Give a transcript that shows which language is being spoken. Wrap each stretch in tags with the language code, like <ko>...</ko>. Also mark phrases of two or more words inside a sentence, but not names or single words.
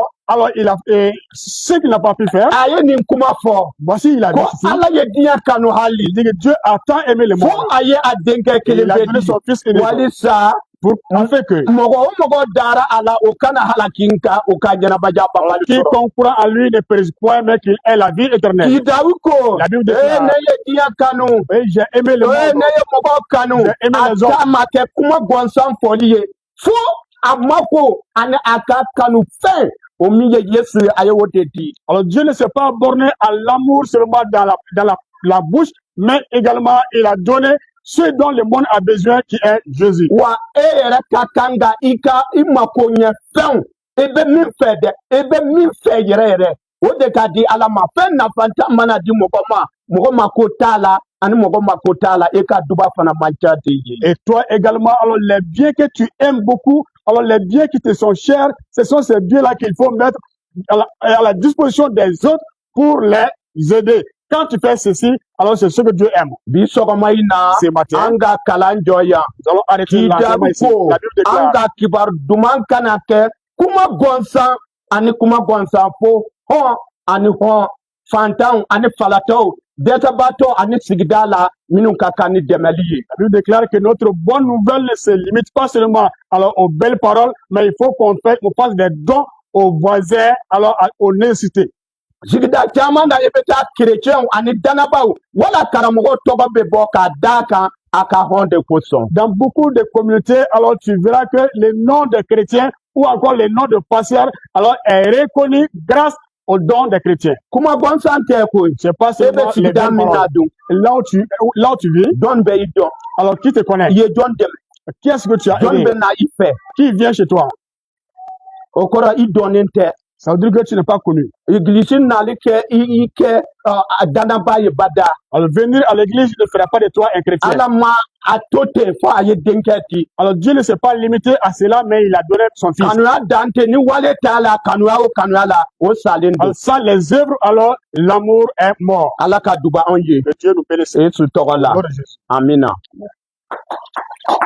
<fr>Alors il a ce qu'il n'a pas pu faire.</fr> <bm>a ye nin kuma fɔ</bm> <fr>Voici il a dit</fr> <bm>ko</bm> <fr>ceci.</fr> <bm>ala ye diɲɛ kanu hali</bm> <fr>Il dit que Dieu a tant aimé le</fr> <bm>fo</bm> <fr>monde.</fr> <bm>a ye a denkɛ</bm> <fr>Et</fr> <bm>kelen</bm> <fr>il a</fr> <bm>bɛ</bm> <fr>donné</fr> <bm>di</bm> <fr>son fils unique</fr> <bm>walisa</bm> <fr>pour en fait que</fr> <bm>mɔgɔ o mɔgɔ dara a la o kana halaki nka o ka ɲɛnabaya banbali sɔrɔ</bm> <fr>quiconque croit en lui ne périsse point mais qu'il ait la vie éternelle.</fr> <bm>kidabu ko</bm> <fr>La Bible déclare.</fr> <bm>ne ye diɲɛ kanu</bm> <fr>Et j'ai aimé le</fr> <bm>ne</bm> <fr>monde.</fr> <bm>ye mɔgɔ kanu</bm> <fr>J'ai aimé</fr> <bm>a</bm> <fr>les hommes.</fr> <bm>ta ma kɛ kuma gɔnsan fɔli ye fo a mako ani a ka kanu fɛn o min ye yesu ye a ye o de di</bm> <fr>Alors Dieu ne s'est pas borné à l'amour seulement dans la bouche, mais également il a donné ce dont le monde a besoin qui est Jésus. wa e yɛrɛ ka kan ka i mako ɲɛ fɛnw i bɛ min fɛ dɛ i bɛ min fɛ yɛrɛ yɛrɛ o de ka di ala ma fɛn nafanta mana di mɔgɔ ma ko t'a la ani mɔgɔ ma ko t'a la e ka duba fana man ca de ye Et toi également, alors les biens que tu aimes beaucoup, alors les biens qui te sont chers, ce sont ces biens-là qu'il faut mettre à la disposition des autres pour les aider. Quand tu fais ceci, alors c'est ce que Dieu aime.</fr> <bm>bi sɔgɔma in na</bm> <fr>Ce matin,</fr> <bm>an ka kalan jɔ yan</bm> <fr>nous allons arrêter l'enseignement</fr> <bm>kidabu</bm> <fr>ici.</fr> <bm>ko</bm> <fr>La Bible déclare.</fr> <bm>an ka kibaru duman kana kɛ kuma gɔnsan ani kuma gɔnsan fo hɔn ani hɔn fantanw ani falatɔw dɛsɛbaatɔ ani sigida la minnu ka kan ni dɛmɛli ye</bm> <fr>La Bible déclare que notre bonne nouvelle ne se limite pas seulement alors aux belles paroles, mais il faut qu'on fasse des dons aux voisins, alors aux nécessités.</fr> <bm>sigida caman na i bɛ taa kerecɛnw ani danabaw wala karamɔgɔ tɔgɔ bɛ bɔ k'a d'a kan a ka hɔn de kosɔn</bm> <fr>Dans beaucoup de communautés, alors tu verras que le nom des chrétiens ou encore le nom de pasteurs alors est reconnu grâce au don des chrétiens.</fr> <bm>kuma gɔnsan tɛ koyi</bm> <fr>C'est pas</fr> <bm>e bɛ</bm> <fr>seulement les</fr> <bm>sigida</bm> <fr>belles</fr> <bm>min na</bm> <fr>paroles.</fr> <bm>dun</bm> <fr>Là où tu vis,</fr> <bm>jɔn bɛ i dɔn</bm> <fr>alors qui te connaît?</fr> <bm>i ye jɔn dɛmɛ</bm> <fr>Qui est-ce que tu as</fr> <bm>jɔn</bm> <fr>aidé?</fr> <bm>bɛ na i fɛ</bm> <fr>Qui vient chez toi?</fr> <bm>o kɔrɔ i dɔnnen tɛ</bm> <fr>Ça veut dire que tu n'es pas connu.</fr> <bm>igilisi nali kɛ i kɛ danaba ye bada</bm> <fr>Alors venir à l'église ne fera pas de toi un chrétien.</fr> <bm>ala ma a to ten fo a ye denkɛ di</bm> <fr>Alors Dieu ne s'est pas limité à cela, mais il a donné son fils.</fr> <bm>kanuya dan tɛ ni wale t'a la kanuya o kanuya la o salen don</bm> <fr>Alors, sans les œuvres, alors l'amour est mort.</fr> <bm>ala ka duba anw ye</bm> <fr>Que Dieu nous bénisse.</fr> <bm>yesu tɔgɔ la</bm> <fr>Au nom de Jésus.</fr> <bm>amina</bm>